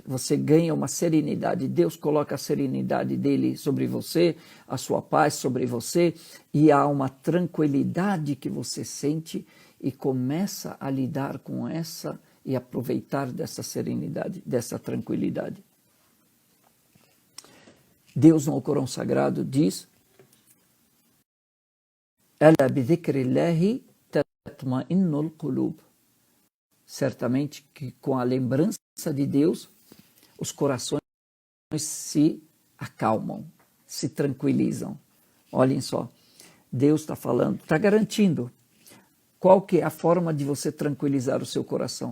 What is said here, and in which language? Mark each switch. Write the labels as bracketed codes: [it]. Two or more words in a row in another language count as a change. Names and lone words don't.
[pt] Você ganha uma serenidade. Deus coloca a serenidade dele sobre você, a sua paz sobre você, e há uma tranquilidade que você sente e começa a lidar com essa e aproveitar dessa serenidade, dessa tranquilidade. Deus no Corão Sagrado diz: [ar] "ألا بذكر الله تطمئن القلوب." [pt] Certamente que com a lembrança de Deus, os corações se acalmam, se tranquilizam. Olhem só, Deus está falando, está garantindo. Qual que é a forma de você tranquilizar o seu coração?